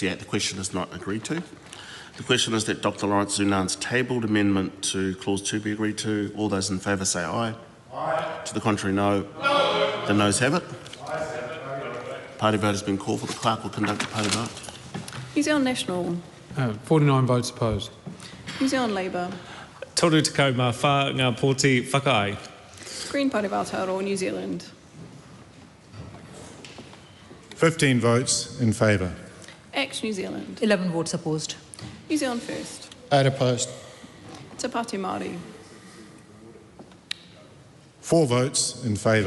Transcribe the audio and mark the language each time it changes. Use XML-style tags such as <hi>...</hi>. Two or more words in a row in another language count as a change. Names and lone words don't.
<en>The question is not agreed to. The question is that Dr Lawrence Zunan's tabled amendment to clause 2 be agreed to. All those in favour say aye. Aye. To the contrary, no. No. The noes have it. Party vote has been called for. The clerk will conduct a party vote. New Zealand National. 49 votes opposed. New Zealand Labour.</en> <mi>Toru te kauma whānga pōti whakai.</mi> <en>Green Party of Aotearoa New Zealand. 15 votes in favour. ACT New Zealand. 11 votes opposed. New Zealand First. 8 opposed. Te Pāti Māori. 4 votes in favour.</en>